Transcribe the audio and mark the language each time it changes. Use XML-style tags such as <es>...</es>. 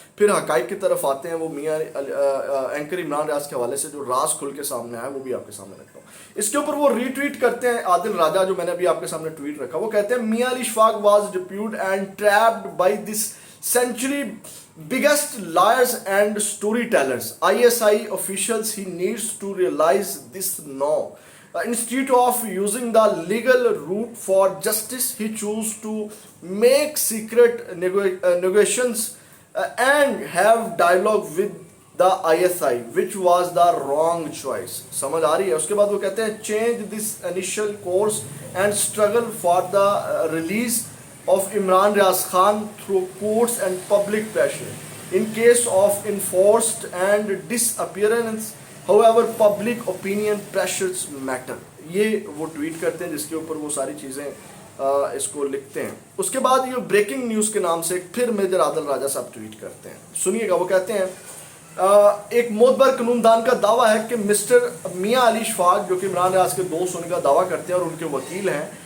<ur>پھر حقائق کی طرف آتے ہیں۔ وہ میاں اینکر عمران ریاض کے حوالے سے جو راز کھل کے سامنے آیا وہ بھی آپ کے سامنے رکھتا ہوں۔ اس کے اوپر وہ ری ٹویٹ کرتے ہیں عادل راجہ، جو میں نے ابھی آپ کے سامنے ٹویٹ رکھا۔ وہ کہتے ہیں: میاں علی Ashfaq</ur> <en>Was duped and trapped by this century biggest liars and storytellers. ISI officials, he needs to realize this now. Instead of using the legal route for justice, he chose to make secret negotiations and have dialogue with the ISI, which was the wrong choice.</en> <ur>سمجھ آ رہی ہے؟ اس کے بعد وہ کہتے ہیں:</ur> <en>change this initial course and struggle for the release of Imran Riaz Khan through courts and public pressure. In case of enforced and disappearance, however, public opinion pressures matter.</en> <ur>یہ وہ ٹویٹ کرتے ہیں جس کے اوپر وہ ساری چیزیں اس کو لکھتے ہیں۔ اس کے بعد یہ بریکنگ نیوز کے نام سے پھر میجر عادل راجہ صاحب ٹویٹ کرتے ہیں۔ سنیے گا، وہ کہتے ہیں: ایک معتبر قانون دان کا دعویٰ ہے کہ مسٹر میاں علی اشفاق، جو کہ عمران ریاض کے دوست ہونے کا دعویٰ کرتے ہیں اور ان کے وکیل ہیں،</ur>